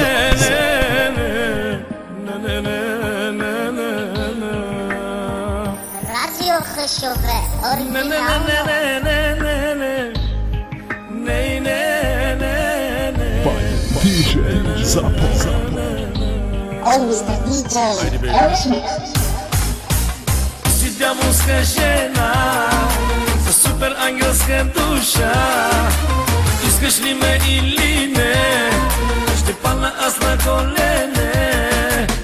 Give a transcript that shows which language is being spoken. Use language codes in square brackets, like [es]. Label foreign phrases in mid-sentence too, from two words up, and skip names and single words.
[en] Radio Khashoggi ne ne ne ne ne ne ne ne ne DJ Zappo. Hey Mr. DJ Aerosmith. [bg] Si дяволска жена със супер ангелска душа, искаш ли ме или не, ще падна аз на колене.